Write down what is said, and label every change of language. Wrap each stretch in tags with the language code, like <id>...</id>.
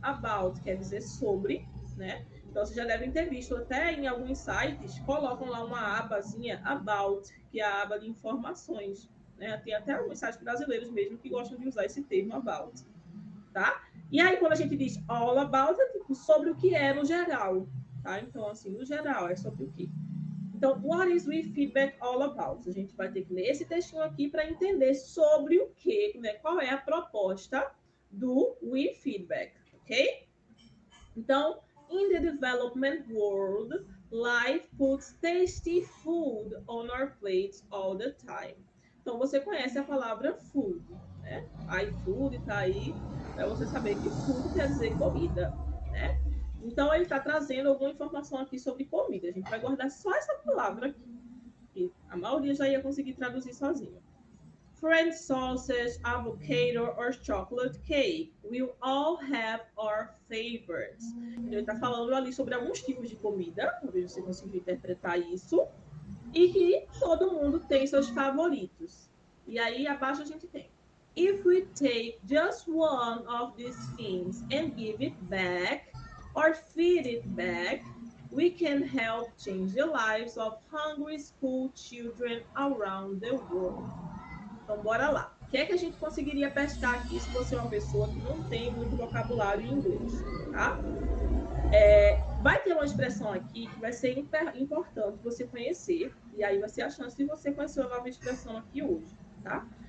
<pt>About quer dizer sobre, né? Então, vocês já devem ter visto, até em alguns sites, colocam lá uma abazinha About, que é a aba de informações. Né? Tem até alguns sites brasileiros mesmo que gostam de usar esse termo About. Tá? E aí, quando a gente diz all about, é tipo sobre o que é no geral. Tá? Então, assim, no geral, é sobre o que?</pt> <en>Então, what is we feedback all about?</en> <pt>A gente vai ter que ler esse textinho aqui para entender sobre o que, né? Qual é a proposta do we feedback, ok?</pt> <en>Então, in the development world, life puts tasty food on our plates all the time.</en> <pt>Então, você conhece a palavra food, né? iFood está aí para você saber que food quer dizer comida, né? Então, ele está trazendo alguma informação aqui sobre comida. A gente vai guardar só essa palavra aqui. E a maioria já ia conseguir traduzir sozinho.</pt> <en>French sausage, avocado or chocolate cake. We'll all have our favorites.</en> <pt>Ele está falando ali sobre alguns tipos de comida, talvez você consiga interpretar isso, e que todo mundo tem seus favoritos. E aí abaixo a gente tem:</pt> <en>if we take just one of these things and give it back or feed it back, we can help change the lives of hungry school children around the world.</en> <pt>Então, bora lá. O que é que a gente conseguiria pescar aqui se você é uma pessoa que não tem muito vocabulário em inglês, tá? Vai ter uma expressão aqui que vai ser importante você conhecer, e aí vai ser a chance de você conhecer uma nova expressão aqui hoje, tá?</pt>